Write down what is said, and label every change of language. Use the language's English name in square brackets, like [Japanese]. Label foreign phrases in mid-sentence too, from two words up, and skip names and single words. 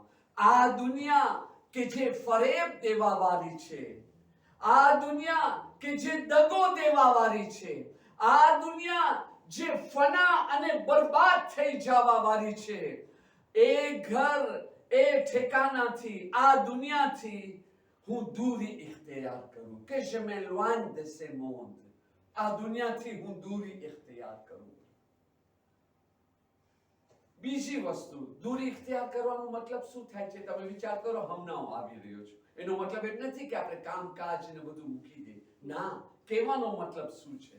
[Gujarati] આ દુનિયા કે જે ફરેબ દેવા વાળી છે, આ દુનિયા કે જે દગો દેવા વાળી છે, આ દુનિયા જે ફના અને બરબાદ થઈ જવા વાળી છે, એ ઘર એ ઠેકાનાથી આ દુનિયાથી હું દૂરી ઇખ્તિયાર કરું કે [French] je m'éloigne de ce monde. [Gujarati] આ દુનિયાથી હું દૂરી ઇખ્તિયાર કરું. બીજી વસ્તુ, દૂરી ઇખ્તિયાર કરવાનો મતલબ શું થાય છે? તમે વિચાર કરો. હમણાં હું આવી રહ્યો છું, એનો મતલબ એમ નથી કે આપણે કામકાજ ને બધું મૂકી દે. ના, કહેવાનો મતલબ શું છે?